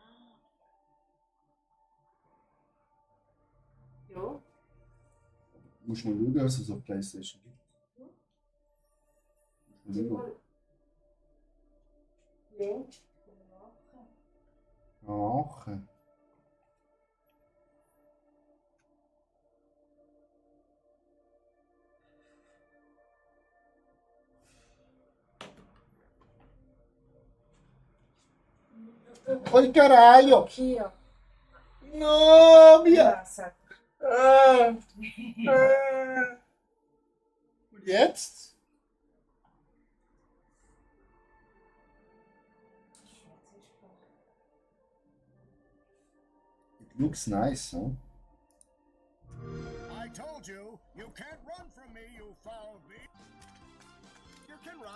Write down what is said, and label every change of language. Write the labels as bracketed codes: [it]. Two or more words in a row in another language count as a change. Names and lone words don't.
[de] Ja. Muss man schauen, was es auf PlayStation gibt. Muss man schauen. Link. Ach. [pt] Oi, caralho! Aqui, ó. No, minha! Nossa. [de] Und jetzt? [en] It looks nice, huh? I told you, you can't run from me, you foul beast. You can run.